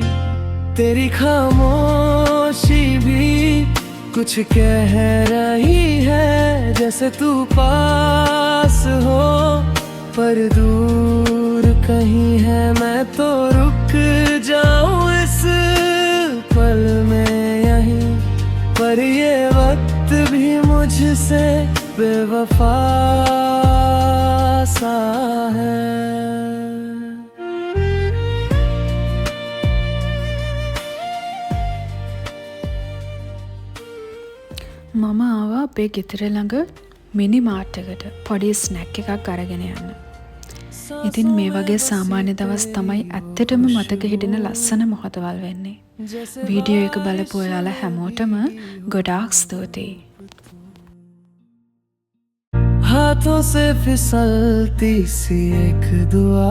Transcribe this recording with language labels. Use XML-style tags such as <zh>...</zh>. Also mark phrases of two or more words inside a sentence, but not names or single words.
<hi>तेरी खामोशी भी कुछ कह रही है, जैसे तू पास हो पर दूर कहीं है. मैं तो रुक जाऊं इस पल में यहीं, पर ये वक्त भी मुझसे बेवफा सा है.</hi> <si>මම ආවා අපේ ගෙදර ළඟ</si> <en>mini mart</en> <si>එකට පොඩි ස්නැක් එකක් අරගෙන යන්න. ඉතින් මේ වගේ සාමාන්‍ය දවස් තමයි ඇත්තටම මතක හිටින ලස්සන මොහොතවල් වෙන්නේ. වීඩියෝ එක බලපු ඔයාලා හැමෝටම ගොඩාක් ස්තුතියි.</si> <hi>हाथों से फिसलती सी एक दुआ</hi>